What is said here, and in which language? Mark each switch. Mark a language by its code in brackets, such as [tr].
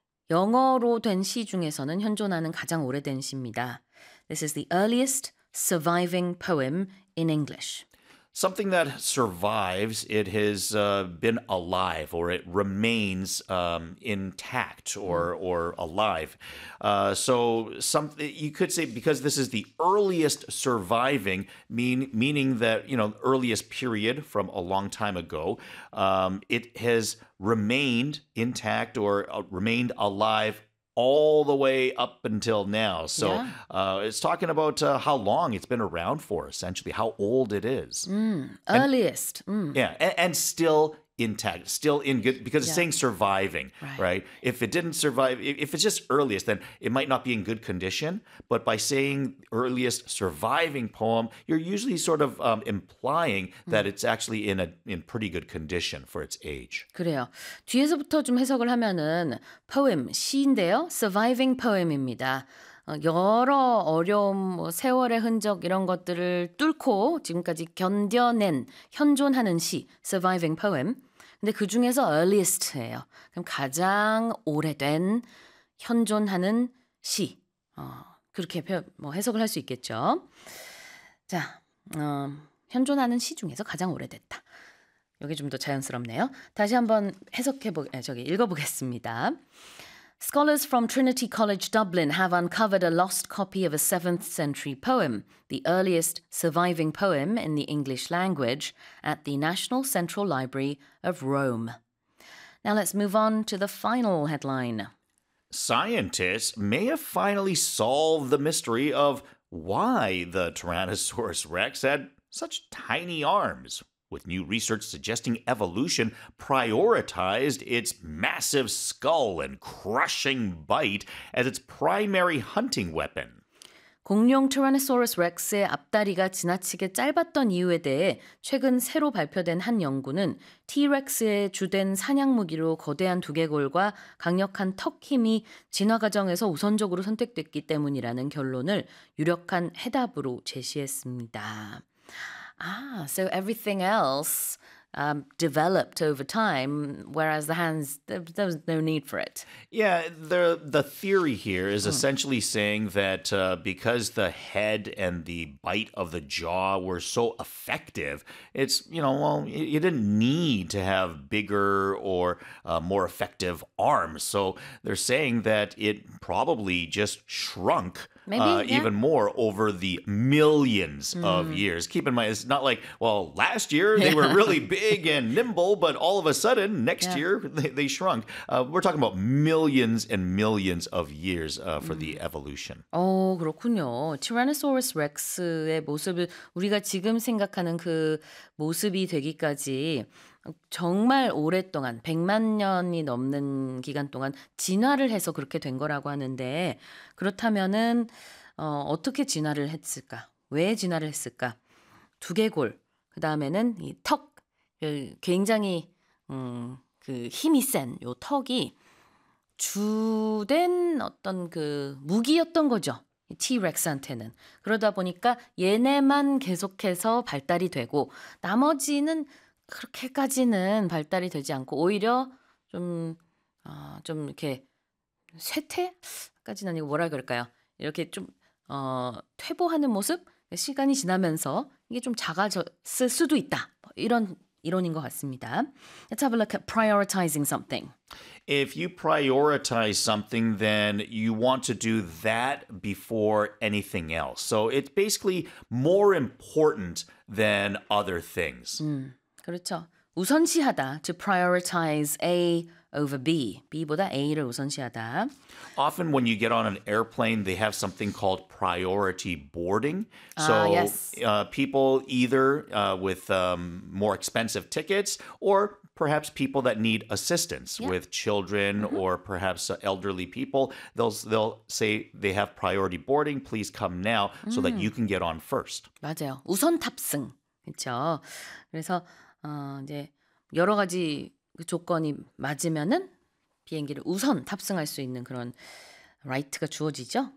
[ko] 영어로 된시 중에서는 현존하는 가장 오래된 시입니다. [en] This is the earliest surviving poem in English. Something that survives, it has been alive, or it remains intact or alive. You could say, because this is the earliest surviving, meaning that, earliest period from a long time ago, it has remained intact or remained alive all the way up until now. So it's talking about how long it's been around for, essentially, how old it is. Earliest. And still intact, still in good, because it's saying surviving, right? If it didn't survive, if it's just earliest, then it might not be in good condition. But by saying earliest surviving poem, you're usually sort of implying that it's actually in pretty good condition for its age. [ko] 그래요. 뒤에서부터 좀 해석을 하면은 poem, 시인데요. Surviving poem입니다. 여러 어려움, 뭐 세월의 흔적 이런 것들을 뚫고 지금까지 견뎌낸 현존하는 시, surviving poem. 근데 그 중에서 earliest예요. 그럼 가장 오래된 현존하는 시. 그렇게 뭐 해석을 할수 있겠죠. 자, 현존하는 시 중에서 가장 오래됐다. 여기 좀더 자연스럽네요. 다시 한번 읽어보겠습니다. [en] Scholars from Trinity College Dublin have uncovered a lost copy of a 7th century poem, the earliest surviving poem in the English language, at the National Central Library of Rome. Now let's move on to the final headline. Scientists may have finally solved the mystery of why the Tyrannosaurus Rex had such tiny arms, with new research suggesting evolution prioritized its massive skull and crushing bite as its primary hunting weapon. [ko] 공룡 티라노사우루스 렉스의 앞다리가 지나치게 짧았던 이유에 대해 최근 새로 발표된 한 연구는 티렉스의 주된 사냥 무기로 거대한 두개골과 강력한 턱 힘이 진화 과정에서 우선적으로 선택됐기 때문이라는 결론을 유력한 해답으로 제시했습니다. [en] So everything else developed over time, whereas the hands, there was no need for it. Yeah, the theory here is essentially saying that because the head and the bite of the jaw were so effective, it's, you didn't need to have bigger or more effective arms. So they're saying that it probably just shrunk. Even more over the millions of years. Keep in mind, it's not like, well, last year they were really big and nimble, but all of a sudden next year they shrunk. We're talking about millions and millions of years for the evolution. [ko] 그렇군요. Tyrannosaurus Rex의 모습을 우리가 지금 생각하는 그 모습이 되기까지 정말 오랫동안, 100만 년이 넘는 기간 동안 진화를 해서 그렇게 된 거라고 하는데, 그렇다면은, 어떻게 진화를 했을까? 왜 진화를 했을까? 두개골, 그 다음에는 이 턱, 굉장히, 그 힘이 센 요 턱이 주된 어떤 그 무기였던 거죠. T-Rex한테는. 그러다 보니까 얘네만 계속해서 발달이 되고, 나머지는 그렇게까지는 발달이 되지 않고 오히려 좀, 좀 이렇게 쇠퇴까지는 아니고 뭐라 그럴까요? 이렇게 좀 퇴보하는 모습? 시간이 지나면서 이게 좀 작아졌을 수도 있다. 뭐 이런 이론인 것 같습니다. [en] Let's have a look at prioritizing something. If you prioritize something, then you want to do that before anything else. So it's basically more important than other things. [ko] 그렇죠. 우선시하다. [en] To prioritize A over B. [ko] B보다 A를 우선시하다. [en] Often when you get on an airplane, they have something called priority boarding. So people either with more expensive tickets or perhaps people that need assistance with children or perhaps elderly people, they'll say they have priority boarding. Please come now so that you can get on first. [ko] 맞아요. 우선 탑승. 그렇죠. 그래서 이제 여러 가지 그 조건이 맞으면은 비행기를 우선 탑승할 수 있는 그런 라이트가 주어지죠.